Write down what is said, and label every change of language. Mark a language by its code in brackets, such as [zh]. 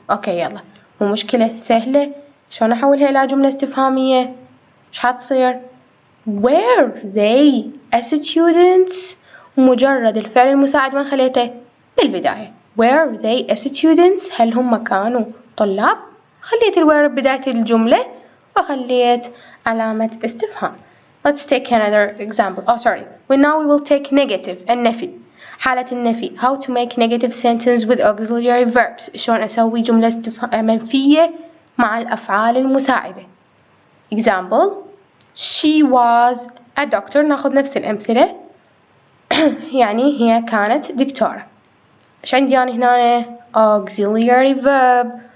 [ar] أوكي يلا مو مشكلة سهلة. شلون أحولها إلى جملة استفهامية؟ إيش حتصير؟ [en] Were they a students؟ [ar] مجرد الفعل المساعد ما خليته بالبداية. [en] Were they a students؟ [ar] هل هم كانوا طلاب؟ خليت الwere ببداية الجملة وخليت علامة استفهام. [en] Let's take another example. Oh sorry. Now we will take negative النفي. [ar] حالة النفي. [en] How to make negative sentence with auxiliary verbs. [ar] شلون أسوي جملة منفية مع الأفعال المساعدة. [en] Example. She was a doctor. [ar] ناخذ نفس الأمثلة. يعني هي كانت دكتورة. إيش عندي أنا هنا؟ auxiliary verb.